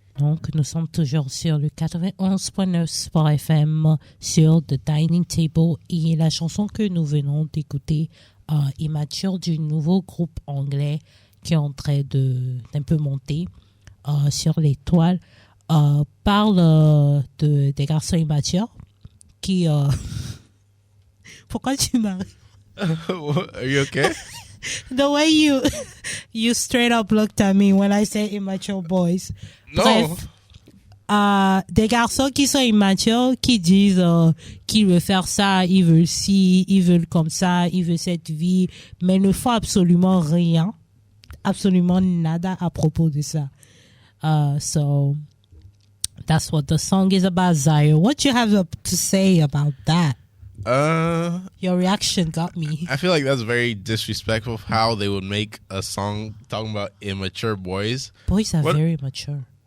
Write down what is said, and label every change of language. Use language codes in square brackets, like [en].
[fr] Donc, nous sommes toujours sur le 91.9 Sportfm sur The Dining Table et la chanson que nous venons d'écouter, Immature, du nouveau groupe anglais qui est en train d'un peu monter sur les toiles, parle des garçons immatures qui... Pourquoi tu m'arrêtes? [en] Are you okay? The way you straight up looked at me when I said immature boys. No. [fr] Bref, des garçons qui sont immatures, qui disent qu'ils veulent faire ça, ils veulent ci, ils veulent comme ça, ils veulent cette vie, mais ne font absolument rien absolument nada à propos de ça. [en] So that's what the song is about, Zaire. What you have to say about that? Your reaction got me. I feel like that's very disrespectful of how they would make a song talking about immature boys. Boys are very mature.